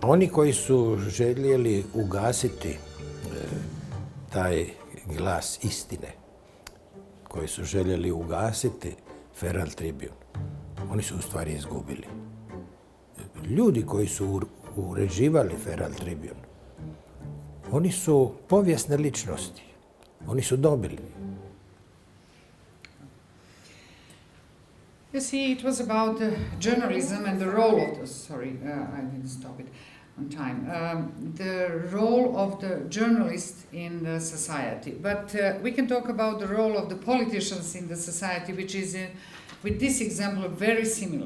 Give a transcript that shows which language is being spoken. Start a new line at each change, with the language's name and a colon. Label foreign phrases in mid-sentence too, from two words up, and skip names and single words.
Croatian: Oni koji su željeli ugasiti taj glas istine, koji su željeli ugasiti Feral Tribune, oni su u stvari izgubili. Ljudi koji su uređivali Feral Tribune, oni su povijesne ličnosti. Oni su dobili.
English: You see, it was about journalism and the role of the, I didn't stop it on time, the role of the journalist in the society. But we can talk about the role of the politicians in the society, which is, with this example, very similar.